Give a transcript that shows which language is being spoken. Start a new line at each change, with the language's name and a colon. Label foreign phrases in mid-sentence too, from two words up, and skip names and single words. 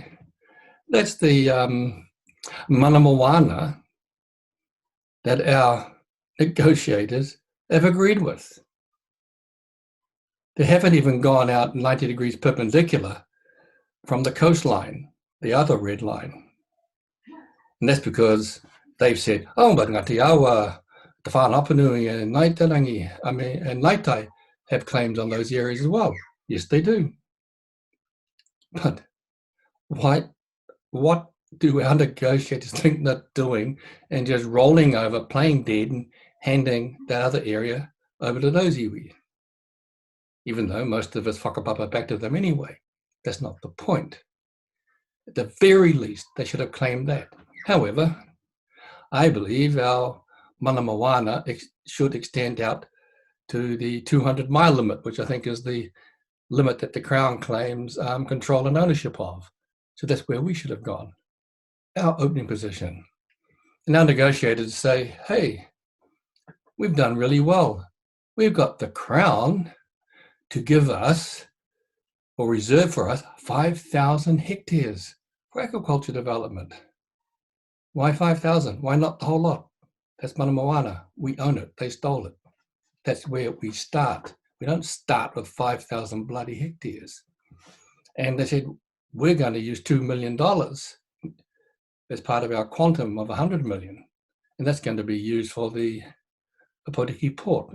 English: That's the moana that our negotiators have agreed with. They haven't even gone out 90 degrees perpendicular from the coastline, the other red line. And that's because they've said, oh, but ngati awa, te whānapanui and Naitarangi, and Naitai have claims on those areas as well. Yes, they do. But what do our negotiators think they're doing and just rolling over, playing dead and handing that other area over to those iwi? Even though most of us whakapapa back to them anyway. That's not the point. At the very least, they should have claimed that. However, I believe our
Māori: mana moana
English: should extend out to the 200-mile limit, which I think is the limit that the Crown claims control and ownership of. So that's where we should have gone, our opening position. And our negotiators say, hey, we've done really well. We've got the Crown to give us, or reserve for us, 5,000 hectares for aquaculture development. Why 5,000? Why not the whole lot? That's
Māori: mana moana.
English: We own it. They stole it. That's where we start. We don't start with 5,000 bloody hectares. And they said, we're going to use $2 million as part of our quantum of 100 million. And that's going to be used for the Tuariki port.